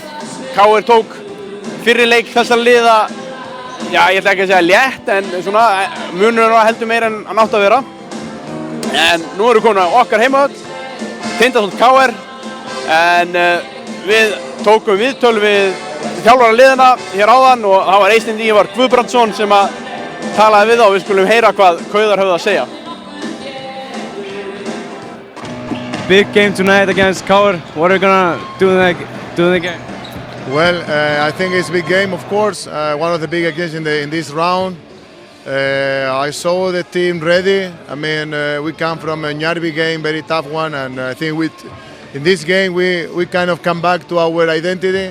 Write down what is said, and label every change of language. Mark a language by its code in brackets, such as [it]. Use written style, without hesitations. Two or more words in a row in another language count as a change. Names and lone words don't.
[is] KR tók fyrri leik þessar liða, já ég ætla ekki að segja létt en svona munurinn var heldur meira en hann átti að vera. En nú erum við komin á okkar heimavöll, Tindastóll KR, en við tókum viðtöl við þjálfara liðana hér áðan og það var Eysteinn Ívar Guðbrandsson sem að talaði við þá og við skulum heyra hvað Kauðar höfðu að segja. [en] Big game tonight against KR. What are you gonna do in the game? Well, I think it's a big game, of course. One of the big games in this round. I saw the team ready. I mean, we come from a Njárvík game, very tough one, and I think in this game we kind of come back to our identity.